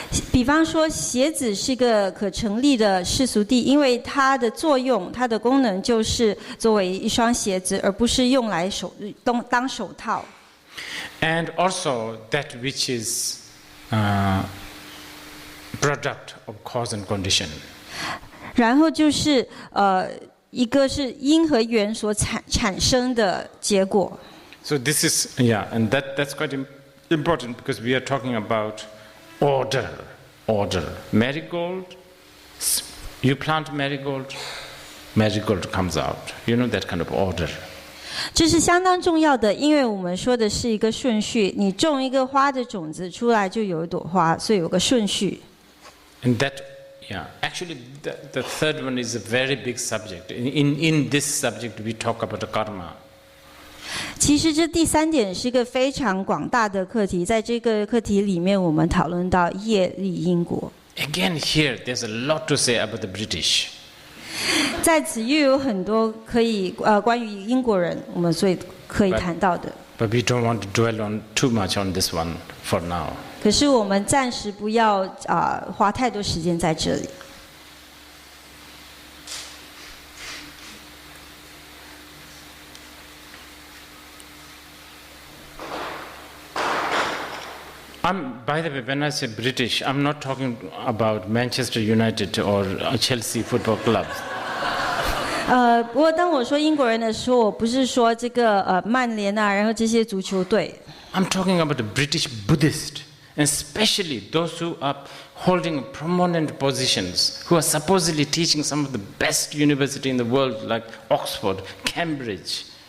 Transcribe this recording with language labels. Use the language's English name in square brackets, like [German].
[Chinese] 比方说，鞋子是个可成立的世俗谛，因为它的作用、它的功能就是作为一双鞋子，而不是用来当手套。 [English] And also that which is product of cause and condition. [Chinese] 然后就是一个是因和缘所产生的结果。 [English] So this is and that's quite important because we are talking about order. Marigold, you plant marigold comes out. You know that kind of order. [Chinese] 这是相当重要的，因为我们说的是一个顺序。你种一个花的种子出来，就有一朵花，所以有个顺序。 [English] And that, actually, the third one is a very big subject. In this subject, we talk about the karma. [Chinese] 其实这第3点是一个非常广大的课题，在这个课题里面，我们讨论到业力因果。 [English] Again, here there's a lot to say about the British. [Chinese] 在此又有很多可以关于英国人，我们所以可以谈到的。 [English] But we don't want to dwell on too much on this one for now. [Chinese] 可是我们暂时不要花太多时间在这里。 [English] By the way, when I say British, I'm not talking about Manchester United or Chelsea football clubs. [Chinese] 不过当我说英国人的时候，我不是说这个曼联啊，然后这些足球队。 [English] I'm talking about the British Buddhist, and especially those who are holding prominent positions, who are supposedly teaching some of the best university in the world, like Oxford, Cambridge.